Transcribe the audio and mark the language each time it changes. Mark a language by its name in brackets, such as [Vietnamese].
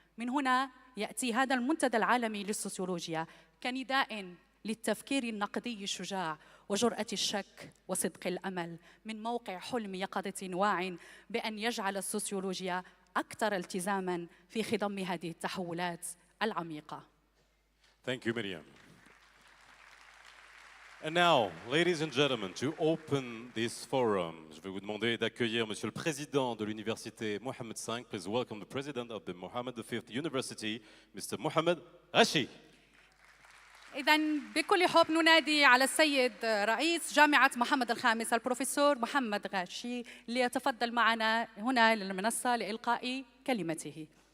[Arabic] من هنا يأتي هذا المنتدى العالمي للسوسيولوجيا كنداء للتفكير النقدي الشجاع وجرأة الشك وصدق الأمل من موقع حلم يقظة واع بأن يجعل السوسيولوجيا أكثر التزاماً في خضم هذه التحولات العميقة. [English] Thank you, Miriam. And now, ladies and gentlemen, to open this forum, [French] je vais vous demander d'accueillir Monsieur le Président de l'Université Mohammed V. [English] Please welcome the President of the Mohammed V University, Mr. Mohammed Ghashi. [Arabic] إذا بكل حب ننادي على السيد رئيس جامعة محمد الخامس البروفيسور محمد غاشي ليتفضل معنا هنا للمنصة لإلقاء كلمته.